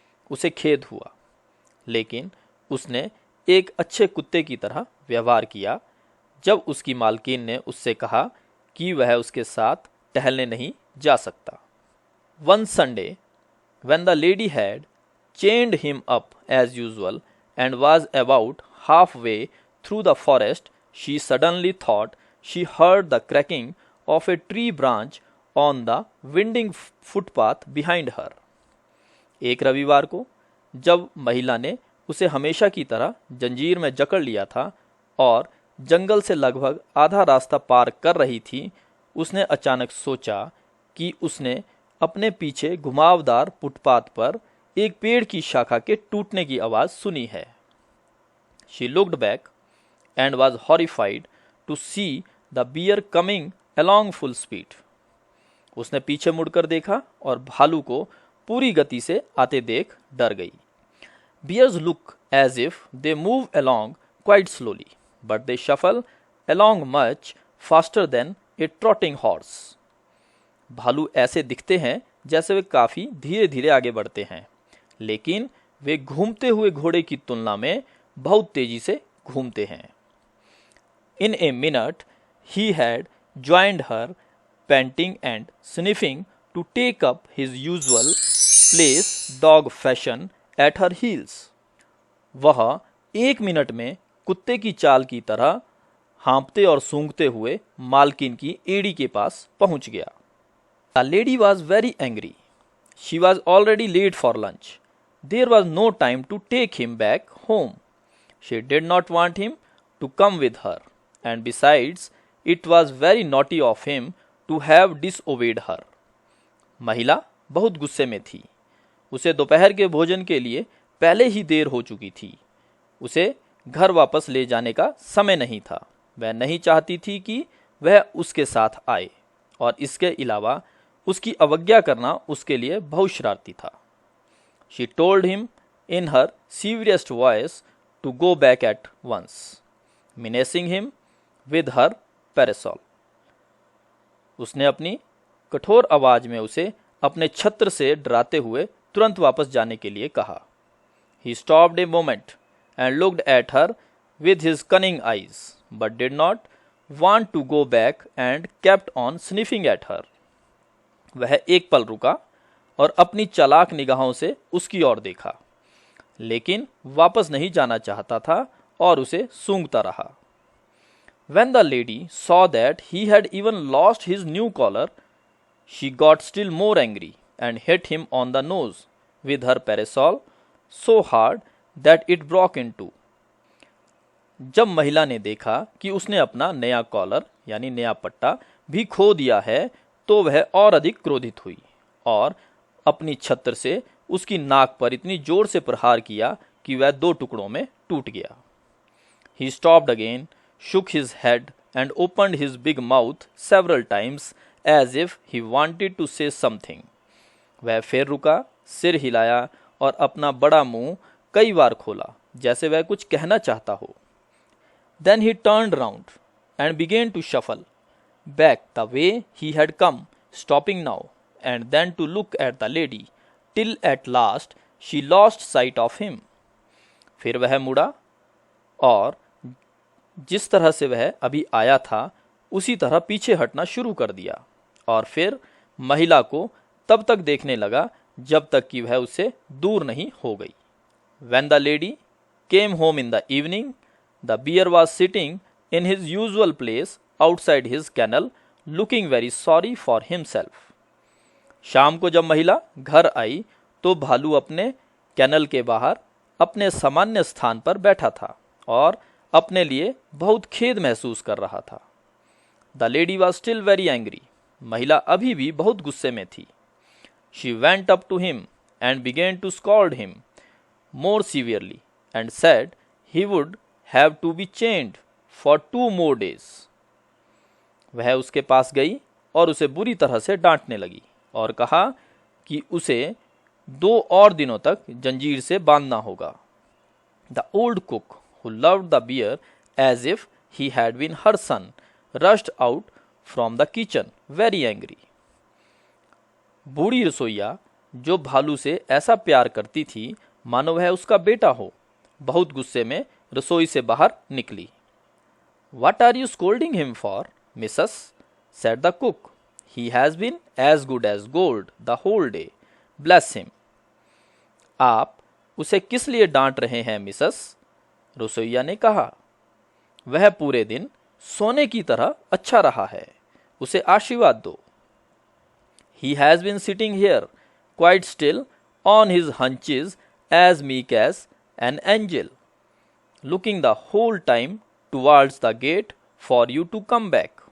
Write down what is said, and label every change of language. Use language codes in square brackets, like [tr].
[hi] उसे खेद हुआ, लेकिन उसने एक अच्छे कुत्ते की तरह व्यवहार किया जब उसकी मालकिन ने उससे कहा कि वह उसके साथ टहलने नहीं जा सकता. [en] One Sunday, when the lady had chained him up as usual and was about halfway through the forest, she suddenly thought she heard the cracking of a tree branch on the winding footpath behind her. [hi] एक रविवार को जब महिला ने उसे हमेशा की तरह जंजीर में जकड़ लिया था और जंगल से लगभग आधा रास्ता पार कर रही थी, उसने अचानक सोचा कि उसने अपने पीछे घुमावदार फुटपाथ पर एक पेड़ की शाखा के टूटने की आवाज सुनी है. [en] She looked back and was horrified to see the bear coming along full speed. [hi] उसने पीछे मुड़कर देखा और भालू को पूरी गति से आते देख डर गई। [en] Bears look as if they move along quite slowly, but they shuffle along much faster than a trotting horse. [hi] भालू ऐसे दिखते हैं जैसे वे काफी धीरे धीरे आगे बढ़ते हैं, लेकिन वे घूमते हुए घोड़े की तुलना में बहुत तेजी से घूमते हैं। [en] In a minute, he had joined her, panting and sniffing to take up his usual place dog fashion at her heels. [hi] वह 1 मिनट में कुत्ते की चाल की तरह हाँपते और सूंघते हुए मालकिन की एड़ी के पास पहुंच गया। [en] The lady was very angry. She was already late for lunch. There was no time to take him back home. She did not want him to come with her, and besides, it was very naughty of him to have disobeyed her. [hi] महिला बहुत गुस्से में थी। उसे दोपहर के भोजन के लिए पहले ही देर हो चुकी थी। उसे घर वापस ले जाने का समय नहीं था। वह नहीं चाहती थी कि वह उसके साथ आए, और इसके अलावा उसकी अवज्ञा करना उसके लिए बहुत शरारती था। [en] She told him in her severest voice to go back at once, menacing him with her parasol. [hi] उसने अपनी कठोर आवाज में उसे अपने छत्र से डराते हुए तुरंत वापस जाने के लिए कहा। [en] He stopped a moment and looked at her with his cunning eyes, but did not want to go back and kept on sniffing at her. [hi] वह एक पल रुका और अपनी चालाक निगाहों से उसकी ओर देखा, लेकिन वापस नहीं जाना चाहता था और उसे सूंघता रहा। [en] When the lady saw that he had even lost his new collar, she got still more angry and hit him on the nose with her parasol so hard that it broke in two. [hi] जब महिला ने देखा कि उसने अपना नया collar यानी नया पट्टा भी खो दिया है, तो वह और अधिक क्रोधित हुई और अपनी छत्र से उसकी नाक पर इतनी जोर से प्रहार किया कि वह 2 टुकड़ों में टूट गया। [en] He stopped again, shook his head and opened his big mouth several times as if he wanted to say something. [hi] वह फिर रुका, सिर हिलाया और अपना बड़ा मुंह कई बार खोला, जैसे वह कुछ कहना चाहता हो। [en] Then he turned round and began to shuffle back the way he had come, stopping now and then to look at the lady, till at last she lost sight of him. [hi] फिर वह मुड़ा और जिस तरह से वह अभी आया था उसी तरह पीछे हटना शुरू कर दिया, और फिर महिला को तब तक देखने लगा जब तक कि वह उससे दूर नहीं हो गई। [en] When the lady came home in the evening, the bear was sitting in his usual place outside his kennel, looking very sorry for himself. [hi] शाम को जब महिला घर आई तो भालू अपने कैनल के बाहर अपने सामान्य स्थान पर बैठा था और अपने लिए बहुत खेद महसूस कर रहा था। [en] The lady was still very angry. [hi] महिला अभी भी बहुत गुस्से में थी। [en] She went up to him and began to scold him more severely and said he would have to be chained for 2 more days. [hi] वह उसके पास गई और उसे बुरी तरह से डांटने लगी और कहा कि उसे 2 और दिनों तक जंजीर से बांधना होगा। [en] The old cook, who loved the bear as if he had been her son, rushed out from the kitchen very angry. [hi] बूढ़ी रसोइया जो भालू से ऐसा प्यार करती थी मानो वह उसका बेटा हो, बहुत गुस्से में रसोई से बाहर निकली। [en] What are you scolding him for, Mrs. said the cook. He has been as good as gold the whole day. Bless him. [hi] आप उसे किस लिए डांट रहे हैं मिसेस? रसोइया ने कहा। वह पूरे दिन सोने की तरह अच्छा रहा है, उसे आशीर्वाद दो। [en] He has been sitting here quite still on his haunches as meek as an angel, looking the whole time towards the gate for you to come back.